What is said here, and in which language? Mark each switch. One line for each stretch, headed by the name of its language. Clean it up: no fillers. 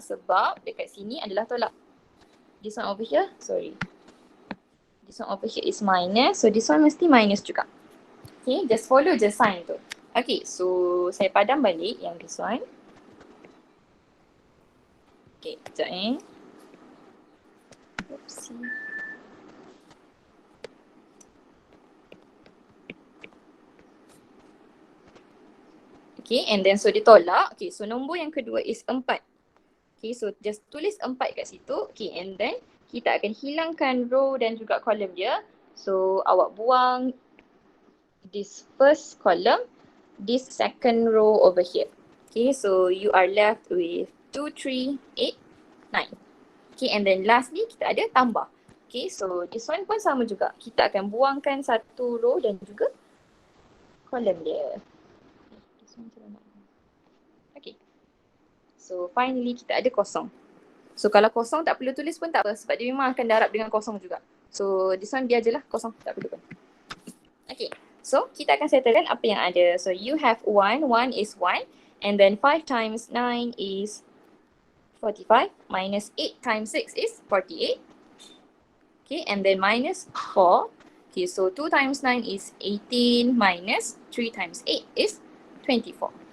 Malay: Sebab dekat sini adalah tolak.
English: This one over here, sorry. This one over here is minus.
Malay: So this one mesti minus juga.
English: Okay, just follow
Malay: je sign tu. Okay, so saya padam balik yang this one. Okay, sekejap Oopsie.
English: Okay, and then so ditolak.
Malay: Okay, so nombor yang kedua is 4. Okay, so just tulis 4 kat situ. Okay, and then kita akan hilangkan row dan juga column dia.
English: So
Malay: awak buang
English: this first column, this second row over here. Okay, so you are left with 2, 3, 8, 9. Okay, and then lastly
Malay: kita ada tambah.
English: Okay, so this one pun sama juga.
Malay: Kita akan buangkan satu row dan juga column dia. Okay. So finally kita ada kosong. So kalau kosong tak perlu tulis pun tak apa sebab dia memang akan darab dengan kosong juga. So this one biar je lah kosong, tak perlu pun. Okay. So kita akan settlekan apa yang ada.
English: So you have 1 is 1 and then 5 times 9 is 45 minus 8 times 6 is 48. Okay, and then minus 4. Okay, so 2 times 9 is 18 minus 3 times 8 is 24.